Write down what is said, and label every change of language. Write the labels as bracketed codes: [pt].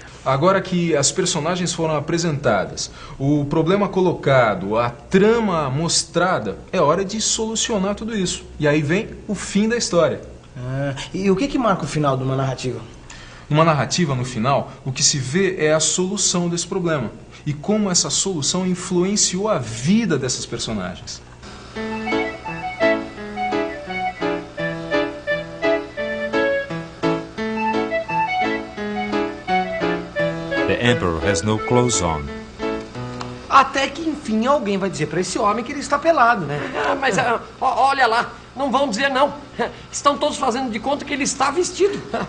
[pt] Agora que as personagens foram apresentadas, o problema colocado, a trama mostrada, é hora de solucionar tudo isso. E aí vem o fim da história. E o que marca o final de uma narrativa? Numa narrativa, no final, o que se vê é a solução desse problema. E como essa solução influenciou a vida dessas personagens. [en] The Emperor has no clothes on. [pt] Até que, enfim, alguém vai dizer pra esse homem que ele está pelado, né? Mas olha lá, não vão dizer não. Estão todos fazendo de conta que ele está vestido.